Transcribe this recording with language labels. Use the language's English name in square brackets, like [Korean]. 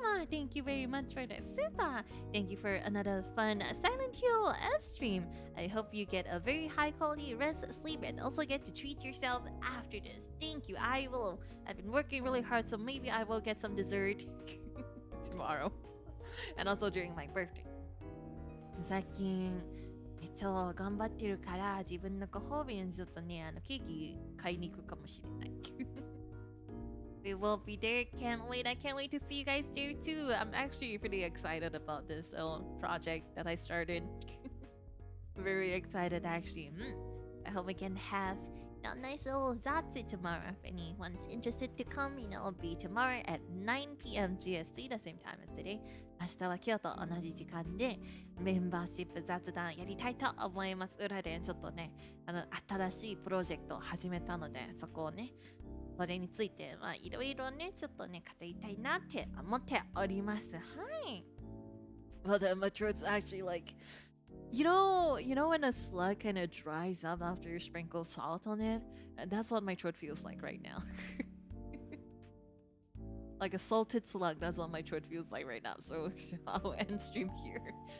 [English] Thank you very much for the super. Thank you for another fun Silent Hill F stream. I hope you get a very high quality rest, sleep, and also get to treat yourself after this. Thank you. I've been working really hard, so maybe I will get some dessert tomorrow. And also during my birthday. [Japanese] 最近頑張ってるから自分のご褒美にちょっとね、ケーキ買いに行くかもしれない。 [English] We will be there. I can't wait to see you guys there too. I'm actually pretty excited about this project that I started. Very excited actually. I hope we can have a nice little Zatsu tomorrow. If anyone's interested to come, you know, it'll be tomorrow at 9 p.m. GST, the same time as today. [Japanese] 明日は今日と同じ時間でメンバーシップ雑談やりたいと思います。裏でちょっとね、新しいプロジェクトを始めたので、そこをね、それについていろいろね、ちょっとね、語りたいなって思っております。はい。 [English] Well, then my throat's actually like, you know when a slug kind of dries up after you sprinkle salt on it? That's what my throat feels like right now. Like a salted slug, that's what my throat feels like right now. So I'll end stream here.